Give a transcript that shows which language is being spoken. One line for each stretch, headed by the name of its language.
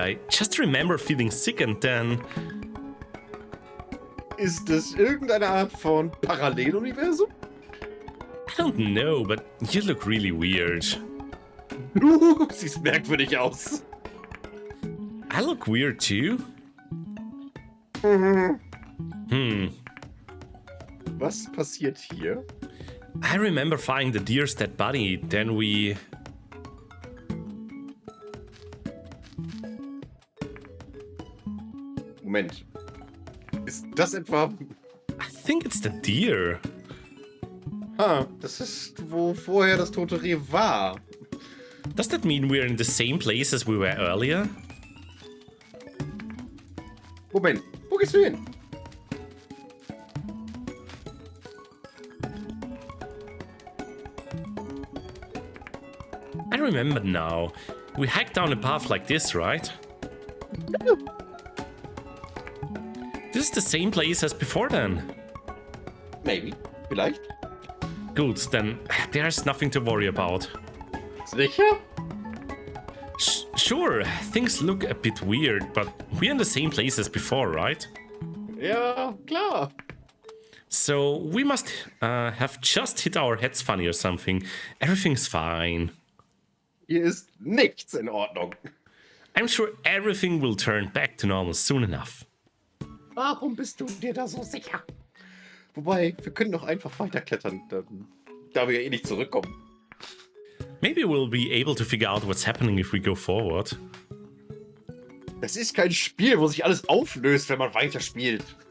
English: I just remember feeling sick and then...
German: Ist das irgendeine Art von Paralleluniversum?
English: I don't know, but you look really weird.
German: Du siehst merkwürdig aus.
English: I look weird too.
German: Was passiert hier?
English: I remember finding the deer's dead body, then we...
German: Moment. Ist das etwa...
English: I think it's the deer.
German: Das ist, wo vorher das tote Reh war.
English: Does that mean we're in the same place as we were earlier?
German: Moment, wo gehst du hin?
English: I remember now. We hiked down a path like this, right? This is the same place as before then. Maybe,
German: vielleicht.
English: Good, then there's nothing to worry about.
German: Sicher?
English: Sure, things look a bit weird, but we're in the same place as before, right?
German: Ja, klar.
English: So we must have just hit our heads funny or something. Everything's fine.
German: Hier ist nichts in Ordnung.
English: I'm sure everything will turn back to normal soon enough.
German: Warum bist du dir da so sicher? Wobei, wir können doch einfach weiterklettern, da wir ja eh nicht zurückkommen.
English: Maybe we'll be able to figure out what's happening if we go forward.
German: Das ist kein Spiel, wo sich alles auflöst, wenn man weiterspielt.